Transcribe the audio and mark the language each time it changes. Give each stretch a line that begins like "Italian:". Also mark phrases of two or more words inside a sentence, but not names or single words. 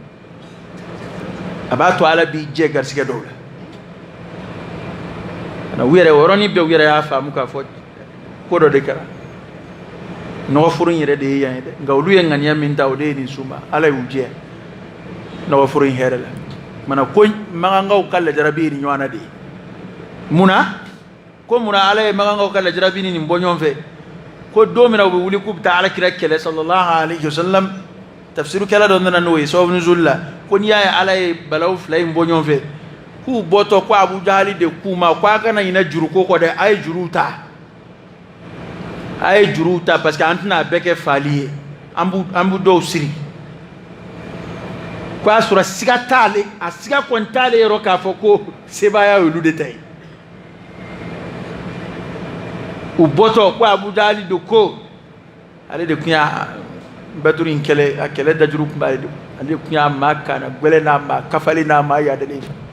Bambara: a b'a to ala b'i jɛ garisigɛ dɔw la u yɛrɛ o yɔrɔnin bɛɛ u yɛrɛ y'a faamu k'a fɔ ko dɔ de kɛra nɔgɔforo in yɛrɛ de ye yan ye dɛ nka olu ye ŋaniya min ta o de ye nin sunba ala y'u jɛ nɔgɔforo in hɛrɛ la mana ko magankaw ka lajarabi ye nin ɲɔgɔn na de ye munna ko munna ala ye magankaw ka lajarabi ni nin bɔ ɲɔgɔn fɛ ko don min na u bɛ wuli k'u bɛ taa alakira kɛlɛ
Arabic: صلى الله عليه وسلم
Bambara: tafsirukɛla dɔ nana n'o ye sababu nuzul la ko n'i y'a ye ala ye balawu fila in bɔ ɲɔgɔn fɛ k'u bɔtɔ ko Abu Jahali de k'u ma ko a kana ɲinɛ juruko kɔ dɛ a ye juruw ta
French: parce que
Bambara: an tɛna a bɛɛ kɛ faali ye an b'u dɔw siri ko a sɔrɔ siga t'ale a siga kɔni t'ale yɔrɔ k'a fɔ ko sebaaya y'olu de ta ye u bɔtɔ ko Abu Jahali de ko ale de tun y'a Baduru in kɛlɛ a kɛlɛ dajuru tun b'ale de ale tun y'a maa kaana gwɛlɛ n'a maa kafali n'a maa yadalen